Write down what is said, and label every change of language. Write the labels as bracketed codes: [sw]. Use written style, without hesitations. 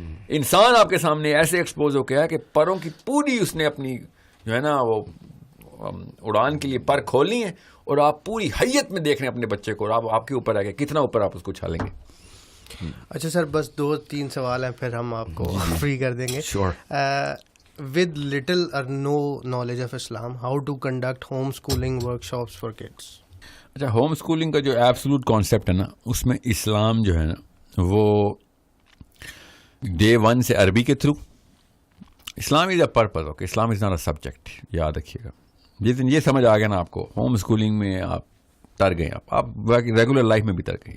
[ur] انسان آپ کے سامنے ایسے ایکسپوز ہو گیا کہ پروں کی پوری اس نے اپنی جو ہے نا وہ اڑان کے لیے پر کھولنی ہے اور آپ پوری حیت میں دیکھ رہے ہیں اپنے بچے کو, اور آپ کے اوپر آ گیا کتنا اوپر آپ اس کو چھالیں گے. اچھا سر, بس 2-3 سوال ہیں پھر ہم آپ کو فری کر دیں گے. [en] With little or no knowledge of Islam, how to conduct homeschooling workshops for kids? [ur] اچھا, ہوم اسکولنگ کا جو ایبسولوٹ کانسیپٹ ہے نا, اس میں اسلام جو ہے نا وہ ڈے 1 سے عربی کے through. [en] Islam is a purpose. [ur] Okay, [en] Islam is not a subject, [ur] یاد رکھیے گا. جس دن یہ سمجھ آ گیا نا آپ کو, ہوم اسکولنگ میں آپ تر گئے, آپ ریگولر لائف میں بھی تر گئے.